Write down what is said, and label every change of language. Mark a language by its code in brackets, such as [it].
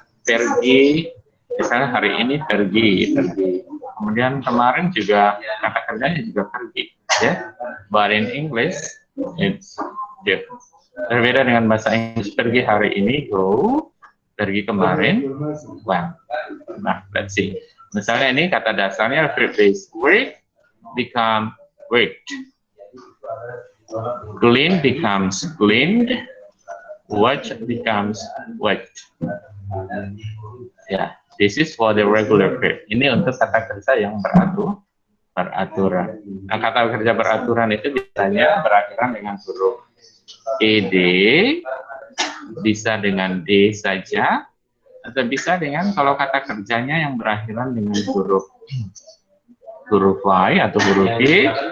[id] Pergi, misalnya hari ini pergi. Kemudian kemarin juga kata kerjanya juga pergi, ya. [en] But in English, it's different. [id] Berbeda dengan bahasa Inggris, pergi hari ini go, pergi kemarin went. [en] Nah, let's see. [id] Misalnya ini kata dasarnya [en] verb base work become worked. Clean becomes cleaned. Watch becomes watched. Ya, this is for the regular verb. [id] Ini untuk kata kerja yang beraturan. Nah, kata kerja beraturan itu biasanya berakhiran dengan huruf ed, bisa dengan d saja, atau bisa dengan kalau kata kerjanya yang berakhiran dengan huruf y atau huruf g.